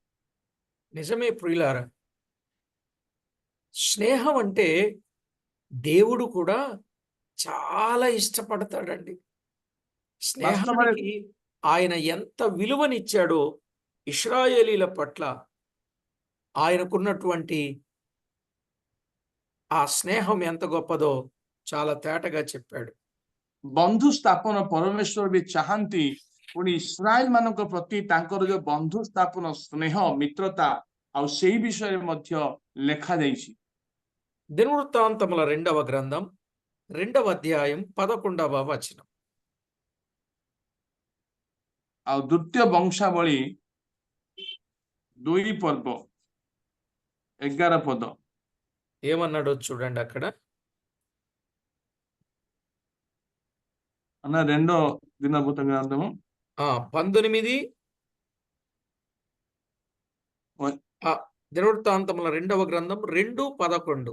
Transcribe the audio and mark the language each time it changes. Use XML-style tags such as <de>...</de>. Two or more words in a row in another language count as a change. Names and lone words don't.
<te>నిజమే ప్రియులారా, స్నేహం అంటే దేవుడు కూడా చాలా ఇష్టపడతాడండి.</te> <or>ବାସ୍ତବରେ</or> <te>స్నేహానికి ఆయన ఎంత విలువనిచ్చాడో ఇశ్రాయేలీల పట్ల ఆయనకున్నటువంటి ఆ స్నేహం ఎంత గొప్పదో చాలా తేటగా చెప్పాడు.</te> <or>ବନ୍ଧୁ ସ୍ଥାପନ ପରମେଶ୍ୱର ବି ଚାହାନ୍ତି, ପୁଣି ଇସ୍ରାଏଲ ମାନଙ୍କ ପ୍ରତି ତାଙ୍କର ଯୋଉ ବନ୍ଧୁ ସ୍ଥାପନ ସ୍ନେହ ମିତ୍ରତା ଆଉ ସେଇ ବିଷୟରେ ମଧ୍ୟ ଲେଖାଯାଇଛି।</or> <te>దినవృత్తాంతముల 2వ గ్రంథం 2వ అధ్యాయం 11వ వచనం.</te> <or>ଆଉ ଦ୍ୱିତୀୟ ବଂଶାବଳୀ 2 ପର୍ବ 11 ପଦ</or> <te>ఏమన్నాడో చూడండి అక్కడ. అన్న రెండో దినభూత గ్రంథము 19 దినవృత్తాంతముల 2వ గ్రంథం 2:11.</te>